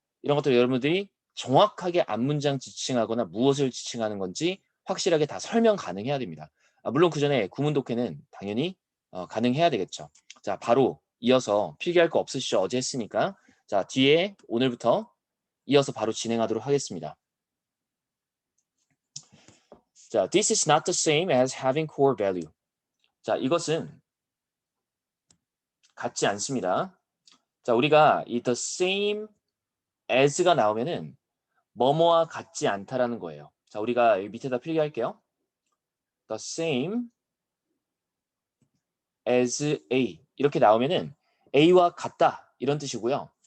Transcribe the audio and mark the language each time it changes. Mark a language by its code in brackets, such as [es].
[ko] 이런 것들 여러분들이 정확하게 앞문장 지칭하거나 무엇을 지칭하는 건지 확실하게 다 설명 가능해야 됩니다. 물론 그 전에 구문 독해는 당연히 가능해야 되겠죠. 자, 바로 이어서 필기할 거 없으시죠? 어제 했으니까. 자, 뒤에 오늘부터 이어서 바로 진행하도록 하겠습니다. [en] 자, this is not the same as having core value. [ko] 자, 이것은 같지 않습니다. 자, 우리가 이 the same as가 나오면은 뭐뭐와 같지 않다라는 거예요. 자, 우리가 여기 밑에다 필기할게요. the same as A 이렇게 나오면은 A와 같다 이런 뜻이고요.